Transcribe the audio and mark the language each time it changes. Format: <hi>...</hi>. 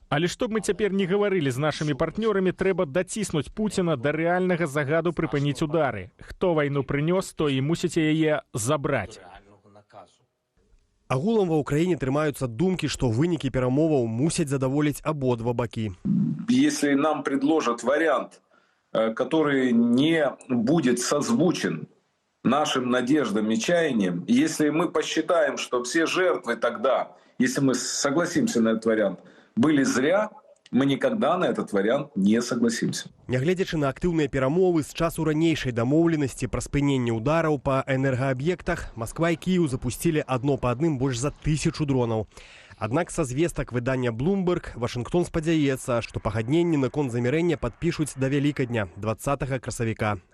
<be>Але што б мы цяпер не гаварылі з нашымі партнёрамі, трэба даціснуць Пуціна да рэальнага загаду прыпыніць удары. Хто вайну прынёс, то і мусіць яе забраць. Агулам ва ўкраіне трымаюцца думкі, што вынікі перамоваў мусяць задаволіць абодва бакі.</be> <ru>Если нам предложат вариант, который не будет созвучен нашим надеждам и чаяниям, если мы посчитаем, что все жертвы тогда, если мы согласимся на этот вариант, были зря, мы никогда на этот вариант не согласимся.</ru> <be>Нягледзячы на актыўныя перамовы з часу ранейшай дамоўленасці пра спыненне ўдараў па энергааб'ектах, Масква і Кіеў запусцілі адно па адным больш за 1000 дронаў. Аднак са звестак выдання Bloomberg Вашынгтон спадзяецца, што пагадненні наконт замірэння падпішуць да Вялікадня, 20 красавіка.</be>